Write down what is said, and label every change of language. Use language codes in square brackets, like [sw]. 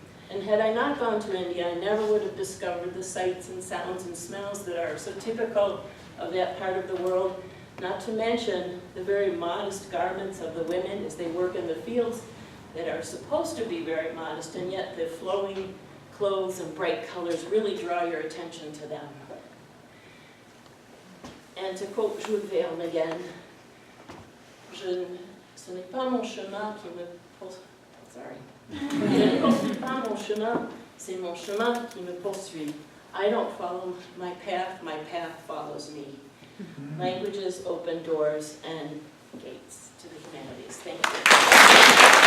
[en] And had I not gone to India, I never would have discovered the sights and sounds and smells that are so typical of that part of the world, not to mention the very modest garments of the women as they work in the fields that are supposed to be very modest, and yet the flowing clothes and bright colors really draw your attention to them. And to quote Jules Verne again, [fr] ce n'est pas mon chemin qui me [en] sorry. [fr] Je ne poursuis pas mon chemin, c'est mon chemin qui me poursuit. [en] I don't follow my path follows me. Languages open doors and gates to the humanities. Thank you.